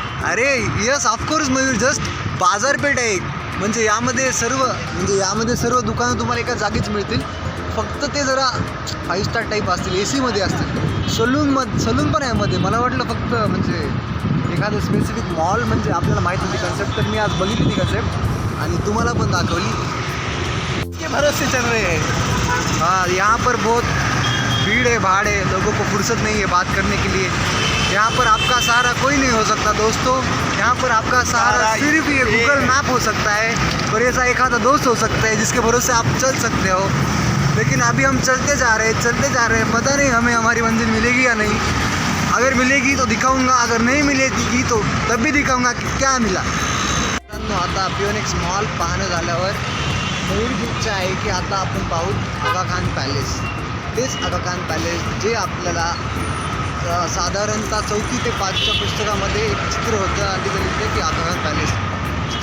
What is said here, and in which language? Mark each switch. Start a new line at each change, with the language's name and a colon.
Marathi: अरे
English: yes of course
Marathi: Mayur, just बाजारपेठ आहे. म्हणजे यामध्ये सर्व दुकानं तुम्हाला एका जागीच मिळतील. फक्त ते जरा 5 स्टार टाईप असतील, AC मध्ये असतील. सलून पण आहे मध्ये. मला वाटलं फक्त म्हणजे एखादं स्पेसिफिक मॉल म्हणजे आपल्याला माहीत होती कन्सेप्ट, तर मी आज बघितली ती कन्सेप्ट आणि तुम्हाला पण दाखवली.
Hindi: इसके भरोसे चल रहे हैं. हाँ, यहाँ पर बहुत भीड़ है, भाड़ है, लोगों को फुर्सत नहीं है बात करने के लिए. यहाँ पर आपका सहारा कोई नहीं हो सकता दोस्तों. यहाँ पर आपका सहारा सिर्फ ये गूगल मैप हो सकता है, और ऐसा एक आधा दोस्त हो सकता है जिसके भरोसे आप चल सकते हो. लेकिन अभी हम चलते जा रहे हैं. पता नहीं हमें हमारी मंजिल मिलेगी या नहीं. अगर मिलेगी तो दिखाऊंगा, अगर नहीं मिलेगी तो तब भी दिखाऊंगा की क्या मिला.
Marathi: आता पिओनिक्स मॉल पाहणं झाल्यावर मयूरची इच्छा आहे की आता आपण पाहू आगा खान पॅलेस. तेच आगा खान पॅलेस जे आपल्याला साधारणतः 4th ते 5च्या पुस्तकामध्ये एक चित्र होतं आणि तिथे लिहिलं की आगा खान पॅलेस.